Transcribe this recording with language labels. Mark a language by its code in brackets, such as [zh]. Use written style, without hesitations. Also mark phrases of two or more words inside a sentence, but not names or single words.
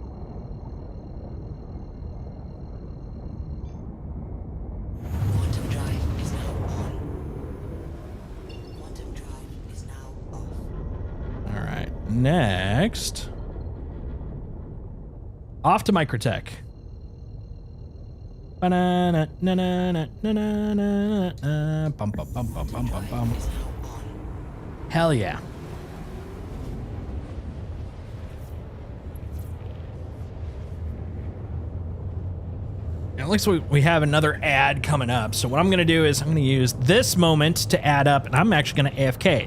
[en] Quantum drive is now on. Quantum drive is now off. All right, next. Off to Microtech. Banana, na na na na na na. Bum bum bum bum bum bum bum. Hell yeah. It looks like we have another ad coming up. So what I'm going to do is I'm going to use this moment to add up, and I'm actually going to AFK.